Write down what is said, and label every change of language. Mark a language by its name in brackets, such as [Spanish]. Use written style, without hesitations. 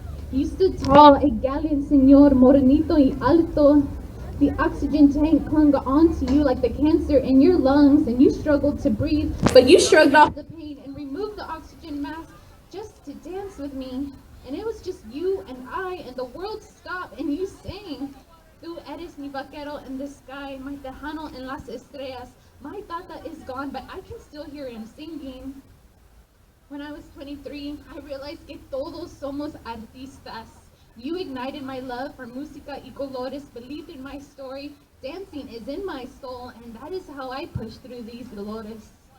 [English] You stood tall, a gallant señor, [Spanish] morenito y alto. [English] The oxygen tank clung onto you like the cancer in your lungs, and you struggled to breathe, but you shrugged off the pain and removed the oxygen mask just to dance with me. And it was just you and I, and the world stopped, and you sang. [Spanish] Tú eres mi vaquero [English] in the sky, my [Spanish] tejano en las estrellas. [English] My tata is gone, but I can still hear him singing. When I was 23, I realized [Spanish] que todos somos artistas. [English] You ignited my love for [Spanish] música y colores, [English] believed in my story. Dancing is in my soul, and that is how I push through these dolores.